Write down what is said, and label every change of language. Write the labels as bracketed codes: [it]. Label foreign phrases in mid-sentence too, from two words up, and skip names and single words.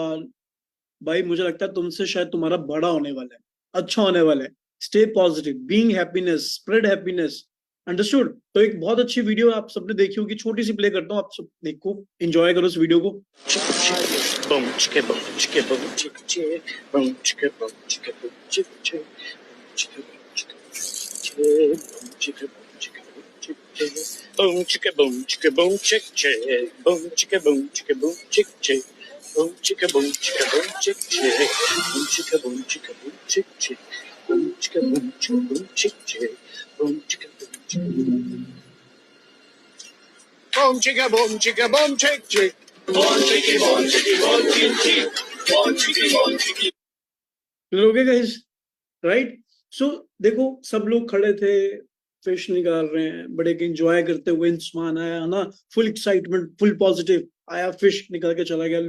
[hi] भाई मुझे लगता है तुमसे शायद तुम्हारा बड़ा होने वाला है, अच्छा होने वाला है। [en] stay positive, being happiness, spread happiness. [hi] अंडरस्टूड? तो एक बहुत अच्छी वीडियो आप सबने देखी होगी, छोटी सी प्ले करता हूँ, आप सब देखो, एंजॉय करो इस वीडियो को। Boom, chicka, boom, chicka, boom, chicka, chick, boom, chicka, boom, chicka, boom, chicka, chick, chicka, boom, chicka, boom, chicka, boom, chicka, boom, chick, chick, boom, chicka, boom, chicka, boom, chick, chick, boom, chicka, boom, chicka, boom, chick, chick, boom, chicka, boom, chicka, boom, chick, chick, boom, chicka, boom, chicka, boom, chick, chick, boom, chicka, boom, chicka, boom. Boom, chicka, boom, chicka, boom, chick, chick. लोगे [en] guys, right? [hi] सो देखो, सब लोग खड़े थे, फिश निकाल रहे हैं, बड़े के एंजॉय करते हुए इंसान आया ना, [en] full excitement, full positive [hi] आया, फिश निकल के चला गया।